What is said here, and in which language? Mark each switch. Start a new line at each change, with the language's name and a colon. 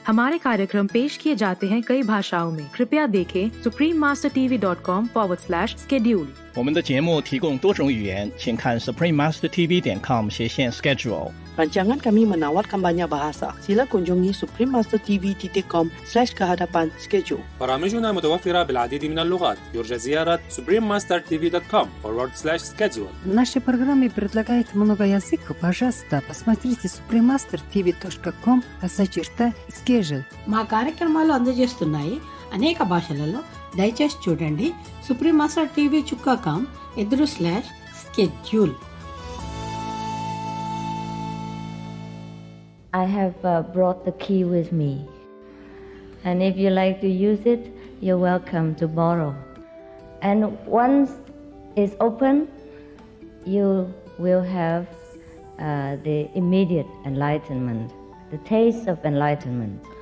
Hindi: हमारे कार्यक्रम पेश किए जाते हैं कई भाषाओं में। कृपया देखें suprememastertv.com/schedule。
Chinese: 我们的节目提供多种语言，请看 suprememastertv.com/schedule。
Malay: Rancangan kami menawar banyak bahasa. Sila kunjungi suprememastertv.com/kehadapan-schedule.
Arabic: برامجنا متوفرة بالعديد من اللغات. يرجى زيارة suprememastertv.com/schedule.
Russian: Наши программы предлагают много языков. Пожалуйста, посмотрите suprememastertv.com/schedule.
Telugu: మా కార్యక్రమాలు అందజేస్తున్నాయి అనేక భాషలలో. దయచేసి చూడండి suprememastertv.com/schedule.
English: I have brought the key with me, and if you like to use it, you're welcome to borrow. And once it's open, you will have the immediate enlightenment, the taste of enlightenment.